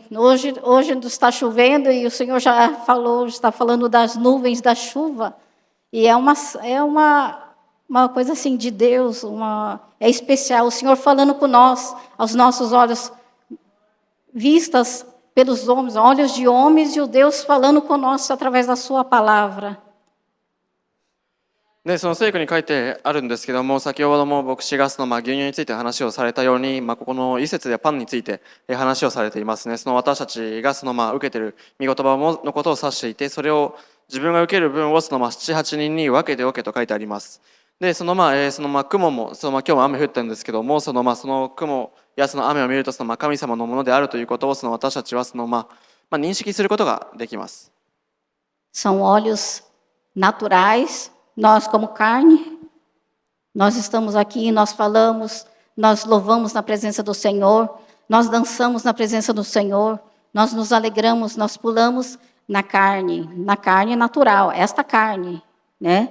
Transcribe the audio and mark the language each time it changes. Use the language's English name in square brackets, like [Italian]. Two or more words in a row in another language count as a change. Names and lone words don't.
[Portuguese] Hoje está chovendo e o Senhor já falou, está falando das nuvens da chuva, e é uma coisa assim de Deus, é especial, o Senhor falando com nós, aos nossos olhos, vistas pelos homens, olhos de homens, e o Deus falando conosco através da sua palavra. [Japanese] で、その聖句に書いてあるんですけども、先ほども牧師がその牛乳について話をされたように、ここの一節でパンについて話をされていますね。その私たちがその受けている御言葉のことを指していて、それを自分が受ける分をその7、8人に分けておけと書いてあります。で、その雲も、今日も雨降ったんですけども、その雲やその雨を見ると、その神様のものであるということを、その私たちは認識することができます。 [Portuguese] São olhos naturais, nós como carne, nós estamos aqui, nós falamos, nós louvamos na presença do Senhor, nós dançamos na presença do Senhor, nós nos alegramos, nós pulamos na carne natural, esta carne, né?